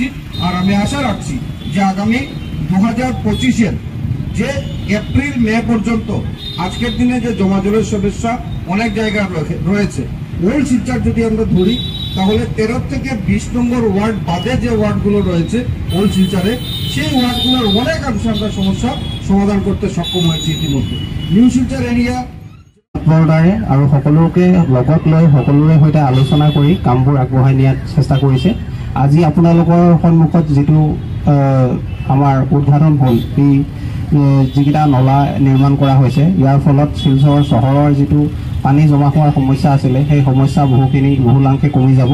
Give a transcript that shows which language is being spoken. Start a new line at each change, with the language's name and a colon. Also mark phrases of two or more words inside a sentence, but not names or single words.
Bangla: আর আমি আশা রাখছি যে আগামী 2025-এর যে এপ্রিল মে পর্যন্ত আজকের দিনে যে জমা জলের সমস্যা অনেক জায়গায় রয়েছে, ওল্ড শিলচর যদি আমরা ধরি তাহলে 13 থেকে 20 নম্বর ওয়ার্ড বাদে যে ওয়ার্ডগুলো রয়েছে ওল্ড শিলচরে, সেই ওয়ার্ডগুলোর অনেকাংশে আমরা সমস্যা সমাধান করতে সক্ষম হয়েছে ইতিমধ্যে। নিউ শিলচর এরিয়া
Assamese: সম্প্ৰদায়ে আৰু সকলোকে লগত লৈ সকলোৰে সৈতে আলোচনা কৰি কামবোৰ আগবঢ়াই নিয়াৰ চেষ্টা কৰিছে। আজি আপোনালোকৰ সন্মুখত যিটো আমাৰ উদ্ঘাটন হ'ল, এই যিকেইটা নলা নিৰ্মাণ কৰা হৈছে, ইয়াৰ ফলত শিলচৰ চহৰৰ যিটো পানী জমা হোৱাৰ সমস্যা আছিলে, সেই সমস্যা বহুলাংশে কমি যাব।